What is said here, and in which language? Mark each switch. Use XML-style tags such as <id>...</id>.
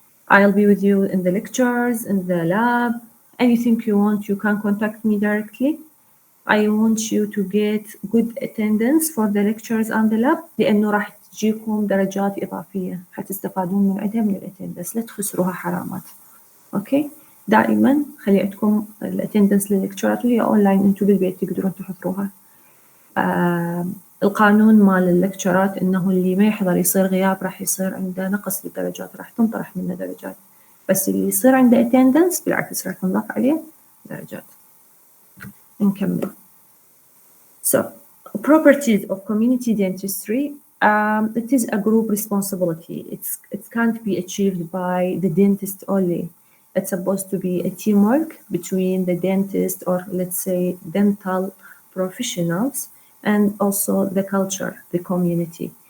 <en>I'll be with you in the lectures, in the lab. Anything you want, you can contact me directly. I want you to get good attendance for the lectures and the lab</en> <ar>لأنه راح تجيكم درجات إضافية حتستفادون من عندها من الاتندنس، لا تخسروها حرامات. أوكي، دائما خلي عندكم الاتندنس لللكتشرات وهي أونلاين، أنتم بالبيت تقدرون تحضروها. القانون مال اللكتشرات إنه اللي ما يحضر يصير غياب، راح يصير عنده نقص بالدرجات، راح تنطرح منه درجات، بس اللي يصير عنده attendance بالعكس راح تنضاف عليه درجات. نكمل.</ar> <en>So, properties of community dentistry, it is a group responsibility. It can't be achieved by the dentist only. It's supposed to be a teamwork between the dentist, or let's say dental professionals, and also the culture, the community.</en>